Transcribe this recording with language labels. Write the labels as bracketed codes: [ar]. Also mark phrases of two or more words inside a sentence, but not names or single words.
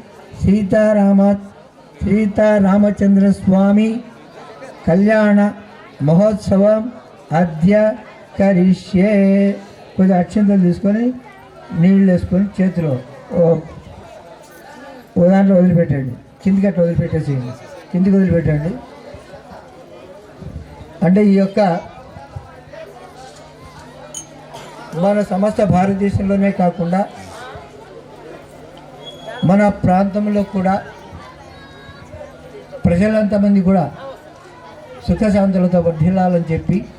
[sa] सीतारामचंद्र स्वामी कल्याण महोत्सव अद्य करिष्ये [te] कुछ अक्षंतలు తీసుకొని నీళ్ళు వేసుకొని చేతిలో ఓ దాంట్లో వదిలిపెట్టండి కిందికి అట్లా వదిలిపెట్టేసేయండి కిందికి వదిలిపెట్టండి అంటే ఈ యొక్క మన సమస్త భారతదేశంలోనే కాకుండా మన ప్రాంతంలో కూడా ప్రజలంతమంది కూడా సుఖశాంతులతో వర్ధిల్లాలని చెప్పి